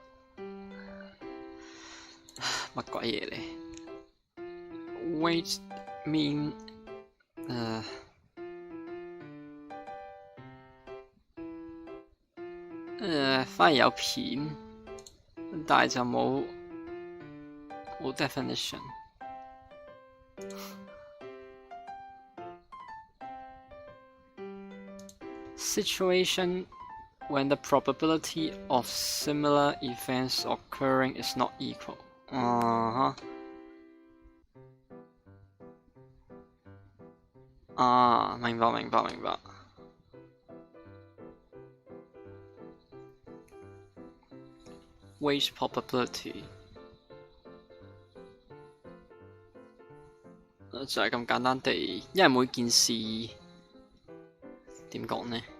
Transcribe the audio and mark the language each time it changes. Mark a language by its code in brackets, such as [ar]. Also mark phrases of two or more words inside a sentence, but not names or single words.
[yue] 乜鬼嘢嚟 ？ [en] Weight mean [yue] 反而有片，但係就冇 definition。 [en] Situation when the probability of similar events occurring is not equal。 [yue] 明白。 [en] Weight probability [yue] 就係咁簡單地，因為每件事點講呢？